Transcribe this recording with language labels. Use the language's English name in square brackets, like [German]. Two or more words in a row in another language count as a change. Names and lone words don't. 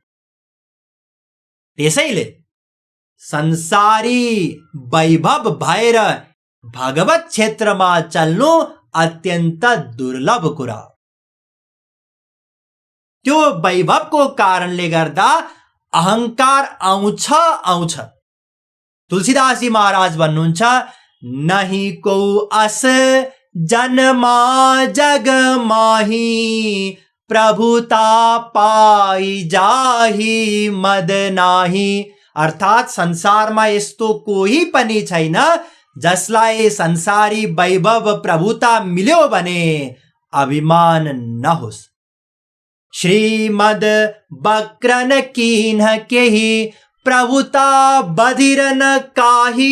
[Nepali] त्यसैले संसारी वैभव भएर भगवत क्षेत्रमा चल्नु अत्यन्त दुर्लभ कुरा। त्यो वैभवको कारणले गर्दा अहंकार आउँछ। तुलसीदासजी महाराज भन्नुहुन्छ, [Awadhi] नहीं को अस जन्मा जग माही प्रभुता पाई जाही मद नाही। [Nepali] अर्थात संसारमा यस्तो कोही पनि छैन जसलाई संसारी वैभव प्रभुता मिल्यो भने अभिमान नहोस्। [Awadhi] श्रीमद बक्रन किन्ह केही प्रभुता बधिरन काही।